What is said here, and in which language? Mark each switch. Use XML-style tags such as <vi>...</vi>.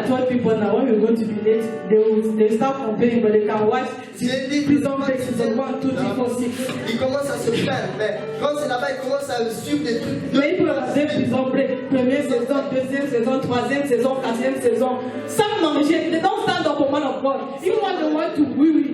<en>I told people now when we're going to be late, they start complaining, but they can watch</en> <fr>J'ai dit</fr> <en>prison break season 1, 2, 3, 4, 6.</en> <fr>Ils commencent à se plaindre, mais quand c'est là-bas, ils commencent à suivre des trucs. Mais il peut regarder prison break, première saison, deuxième saison, troisième saison, quatrième saison. Sans manger,</fr> <en>they don't stand up for man of God. Even when they want to wee.</en>